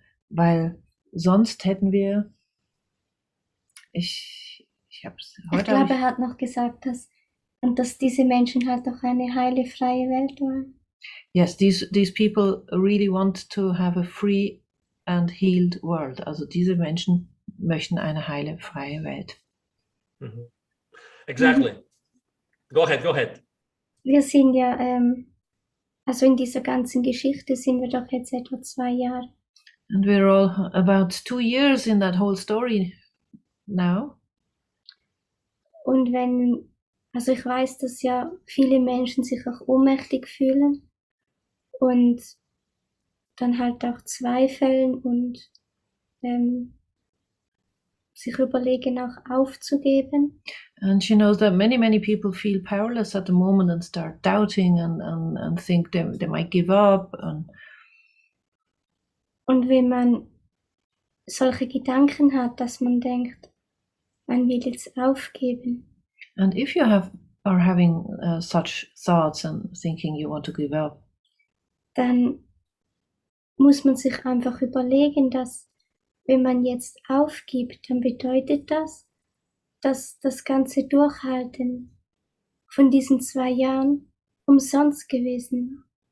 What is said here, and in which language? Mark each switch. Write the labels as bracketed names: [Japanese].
[German] Weil sonst hätten wir ich glaube, er hat noch gesagt, dass diese Menschen halt auch eine heile, freie Welt wollen. [English] Yes, these people really want to have a free and healed world. [German] Also diese Menschen möchten eine heile, freie Welt. [English] Mm-hmm. Exactly. Go ahead. [German] Wir sind ja, also in dieser ganzen Geschichte sind wir doch jetzt etwa 2 Jahre. [English] And we're all about 2 years in that whole story now. [German] Und also ich weiß, dass ja viele Menschen sich auch ohnmächtig fühlen und dann halt auch zweifeln und sich überlegen, auch aufzugeben. [English] And she knows that many people feel powerless at the moment and start doubting and think they might give up. [German] Und wenn man solche Gedanken hat, dass man denkt, man will jetzt aufgeben. [English] And if you are having such thoughts and thinking you want to give up, [German] dann muss man sich einfach überlegen, dass wenn man jetzt aufgibt, dann bedeutet das, dass das ganze Durchhalten von diesen 2 Jahren umsonst gewesen.